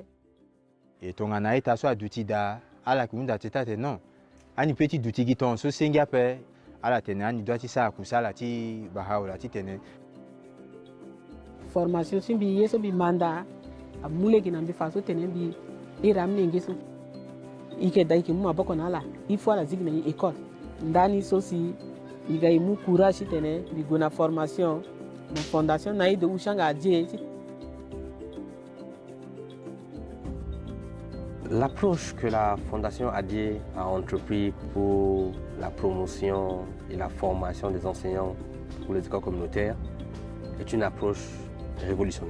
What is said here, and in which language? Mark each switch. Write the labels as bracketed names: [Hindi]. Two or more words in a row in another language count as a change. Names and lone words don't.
[Sango] et tonga na ita so adutida ala kunda tete non ani petit duti giton so sengia pe ala tene ani doiti sa kusala ti Baha'u'llah ti tene formation simbi yeso bi manda amule ki nambi faso tene bi iramne ngeso ike dai ki mu abako na ala ifo ala zigna école ndani sosi igaimu courage tene biguna formation na fondation na de ushanga adie. [French] L'approche que la Fondation Adié a entrepris pour la promotion et la formation des enseignants pour les écoles communautaires est une approche révolutionnaire.